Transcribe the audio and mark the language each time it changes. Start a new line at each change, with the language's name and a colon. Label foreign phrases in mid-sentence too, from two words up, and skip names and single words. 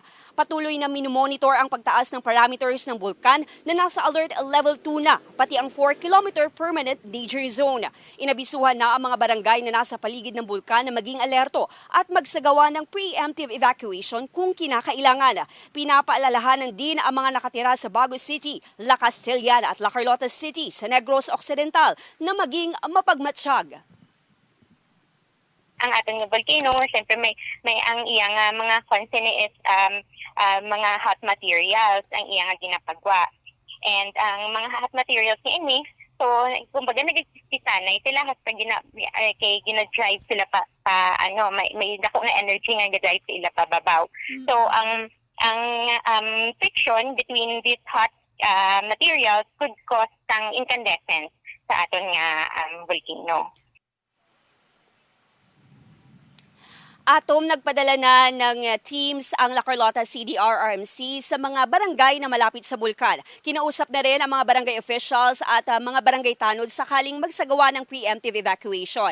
Filipino: Patuloy na minomonitor ang pagtaas ng parameters ng bulkan na nasa
English: alert level 2
Filipino: na, pati ang
English: 4-kilometer permanent danger zone.
Filipino: Inabisuhan na ang mga barangay na nasa paligid ng bulkan na maging alerto at magsagawa ng
English: preemptive evacuation
Filipino: kung kinakailangan. Pinapaalalahanan din ang mga nakatira sa Bago City, La Castellana at La Carlota City sa Negros Occidental na maging mapagmatsyag.
Hiligaynon: Ang ating volcano, siyempre may ang iyang mga
English: concern is
Hiligaynon: mga
English: hot materials
Hiligaynon: ang iyang ginapagwa. And ang mga
English: hot materials
Hiligaynon: ni ini, so kumbaga nagsisanay sila hasta kay gina-drive sila pa may dako na energy nga ga-drive sila pababaw. So ang
English: friction between these hot materials could cause
Hiligaynon: ang incandescence sa aton nga volcano.
Filipino: Nagpadala na ng teams ang La Carlota CDR-RMC sa mga barangay na malapit sa bulkan. Kinausap na rin ang mga barangay officials at mga barangay tanod sakaling magsagawa ng
English: preemptive evacuation.